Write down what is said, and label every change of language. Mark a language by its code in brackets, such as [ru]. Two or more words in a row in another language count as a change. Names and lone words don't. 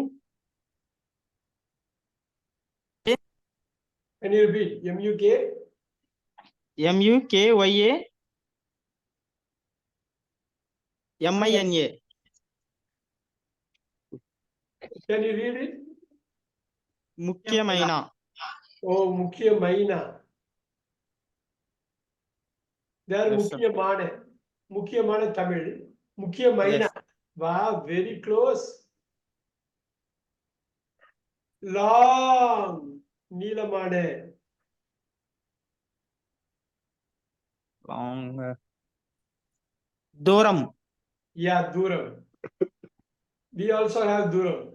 [en] Can you repeat? MUK? [te] ముఖ్య మైన. [en] Can you read it? [te] ముఖ్యమైన. Oh, ముఖ్యమైన. [en] There Yes, sir. [ta] முக்கியமான தமிழ். முக்கியమైన. [en] Yes. Wow, very close. Long. [ta] நீளமான. [en] Long. [te] దూరం. [en] Yeah, தூரம். We also have தூரம்.